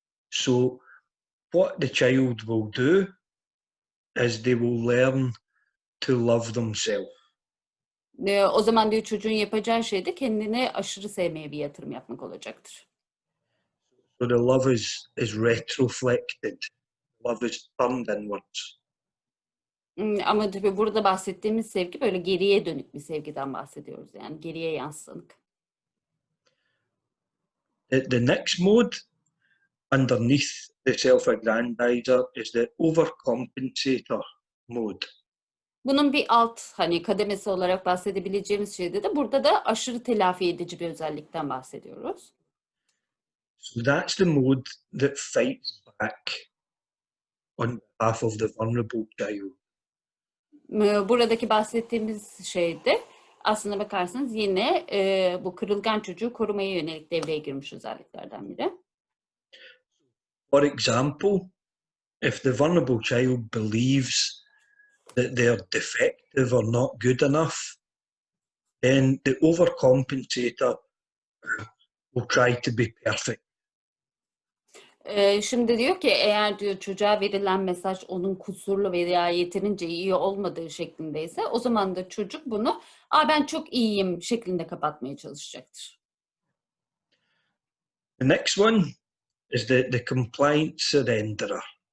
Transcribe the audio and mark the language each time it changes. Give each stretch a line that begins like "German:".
English: So what the child will do is they will learn to love themselves.
Turkish: O zaman diyor çocuğun yapacağı şey de kendini aşırı sevmeye bir yatırım yapmak olacaktır.
English: So the love is retroflected. Love is turned inwards.
Turkish: Ama tabii burada bahsettiğimiz sevgi böyle geriye dönük bir sevgiden bahsediyoruz. Yani geriye yansınık.
English: The next mode underneath the self-aggrandizer is the overcompensator mode.
Turkish: Bunun bir alt kademesi olarak bahsedebileceğimiz şeyde de burada da aşırı telafi edici bir özellikten bahsediyoruz.
English: So that's the mode that fights back on behalf of the vulnerable child.
Turkish: Buradaki bahsettiğimiz şeyde aslına bakarsanız yine bu kırılgan çocuğu korumaya yönelik devreye girmiş özelliklerden biri.
English: For example, if the vulnerable child believes that they're defective or not good enough, then the overcompensator will try to be perfect.
Turkish: Şimdi diyor ki eğer diyor çocuğa verilen mesaj onun kusurlu veya yeterince iyi olmadığı şeklindeyse o zaman da çocuk bunu ben çok iyiyim şeklinde kapatmaya çalışacaktır.
English: The next one is the compliant surrenderer.